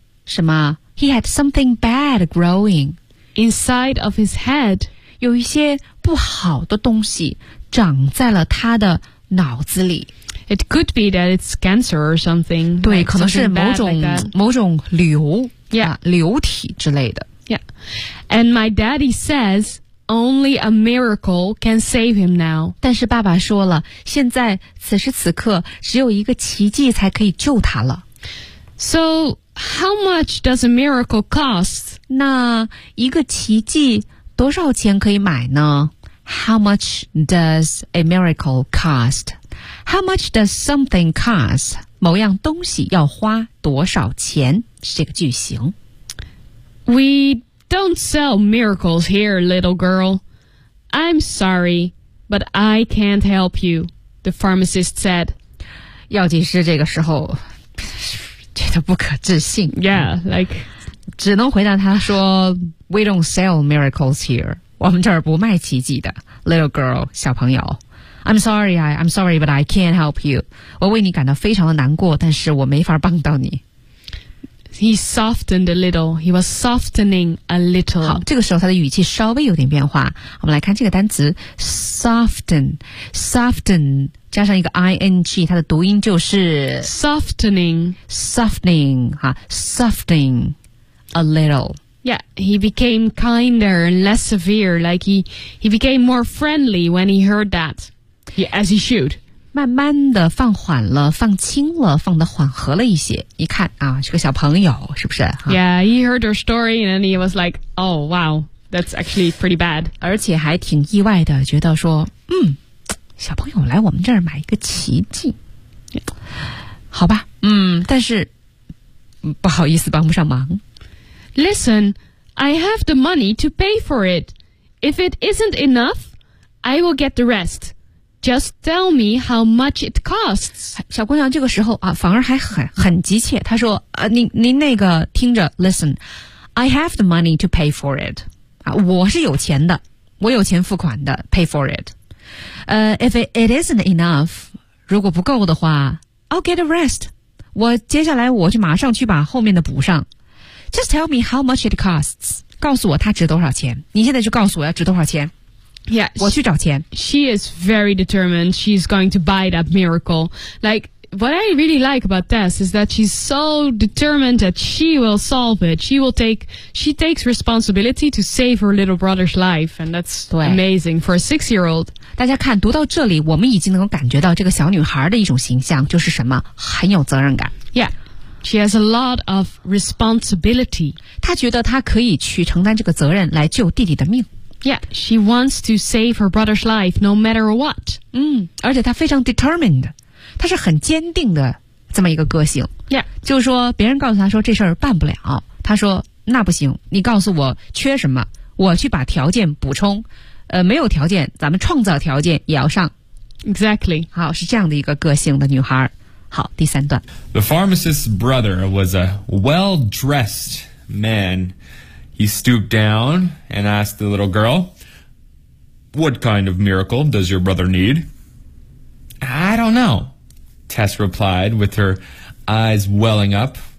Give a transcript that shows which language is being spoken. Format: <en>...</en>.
<zh>什么</zh> <en>？He had something bad growing inside of his head.</en> <zh>有一些不好的东西长在了他的脑子里。</zh> <en>It could be that it's cancer or something.</en> <zh>对</zh> <en>like,</en> <zh>可能是某种、</zh> <en>like、</en> <zh>某种瘤、</zh> <en>yeah.</en> <zh>啊、瘤体之类的。</zh> <en>Yeah. And my daddy says only a miracle can save him now.</en> <zh>但是爸爸说了现在此时此刻只有一个奇迹才可以救他了。</zh> <en>So, how much does a miracle cost?</en> <zh>那一个奇迹多少钱可以买呢 ?</zh> <en>How much does a miracle cost? How much does something cost?</en> <zh>某样东西要花多少钱？是这个句型。</zh> <en>We don't sell miracles here, little girl. I'm sorry, but I can't help you, the pharmacist said.</en> <zh>药剂师这个时候觉得不可置信。</zh> <en>Yeah, like...</en> <zh>只能回答他说</zh> <en>We don't sell miracles here.</en> <zh>我们这儿不卖奇迹的。</zh> <en>Little girl,</en> <zh>小朋友。</zh> <en>I'm sorry, but I can't help you.</en> <zh>我为你感到非常的难过，但是我没法帮到你。</zh> <en>He softened a little. He was softening a little.</en> <zh>好，这个时候他的语气稍微有点变化。我们来看这个单词</zh> <en>soften, soften</en> <zh>加上一个 ing, 它的读音就是</zh> <en>softening, softening, 哈 softening a little. Yeah, he became kinder and less severe. Like he became more friendly when he heard that. Yeah, as he should.</en> <zh>慢慢的放缓了，放轻了，放的缓和了一些。你看啊，是个小朋友，是不是？</zh> <en>Yeah, he heard her story and then he was like, oh, wow, that's actually pretty bad.</en> <zh>而且还挺意外的，觉得说，嗯，小朋友来我们这儿买一个奇迹。好吧，嗯，但是不好意思，帮不上忙。</zh> <en>Listen, I have the money to pay for it. If it isn't enough, I will get the rest. Just tell me how much it costs.</en> <zh>小姑娘这个时候啊，反而还很急切。她说：“您那个听着</zh> <en>，Listen, I have the money to pay for it.</en> <zh>啊，我是有钱的，我有钱付款的 ，</zh> <en>pay for it. If it isn't enough,</en> <zh>如果不够的话</zh> <en>，I'll get the rest.</en> <zh>我接下来我就马上去把后面的补上。”</zh> <en>Just tell me how much it costs.</en> <zh>告诉我它值多少钱。你现在就告诉我要值多少钱。</zh> <en>Yeah,</en> <zh>我去找钱。</zh> <en>She is very determined. She's going to buy that miracle. Like, what I really like about Tess is that she's so determined that she will solve it. She takes responsibility to save her little brother's life. And that's amazing for a six-year-old.</en> <zh>大家看，读到这里，我们已经能够感觉到这个小女孩的一种形象，就是什么？很有责任感。</zh> <en>Yeah. She has a lot of responsibility.</en> <zh>她觉得她可以去承担这个责任来救弟弟的命。</zh> <en>Yeah, she wants to save her brother's life no matter what.</en> <zh>而且她非常 determined. 她是很坚定的这么一个个性。</zh> <en>Yeah.</en> <zh>就是说别人告诉她说这事儿办不了。她说那不行，你告诉我缺什么，我去把条件补充。没有条件咱们创造条件也要上。</zh> <en>Exactly.</en> <zh>好，是这样的一个个性的女孩。好，第三段。</zh> <en>The pharmacist's brother was a well-dressed man. He stooped down and asked the little girl, What kind of miracle does your brother need? I don't know, Tess replied with her eyes welling up.</en>